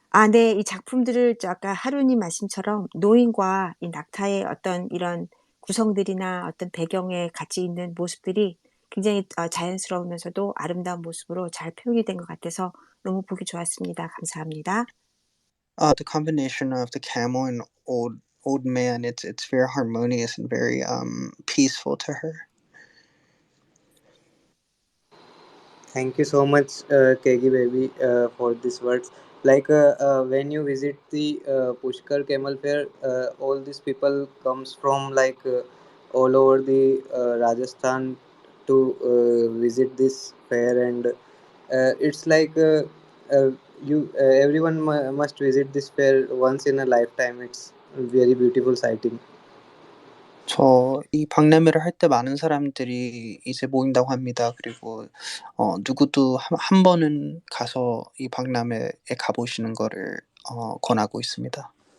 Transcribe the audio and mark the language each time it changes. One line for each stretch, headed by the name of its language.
Korean: 네, 이 작품들을 아까 하루님 말씀처럼 노인과 이 낙타의 어떤 이런 구성들이나 어떤 배경에 같이 있는 모습들이 굉장히 자연스러우면서도 아름다운 모습으로 잘 표현이 된 것 같아서 너무 보기 좋았습니다. 감사합니다.
English: The combination of the camel and old man, it's very harmonious and very peaceful to her. Thank you so much, Kegi baby, for these words. Like when you visit the Pushkar Camel Fair, all these people comes from like all over the Rajasthan to visit this fair, and it's like you everyone must visit this fair once in a lifetime. It's a very beautiful sighting.
Korean: 이 박람회를 할 때 많은 사람들이 이제 모인다고 합니다. 그리고 누구도 한 번은 가서 이 박람회에 가보시는 거를 권하고 있습니다.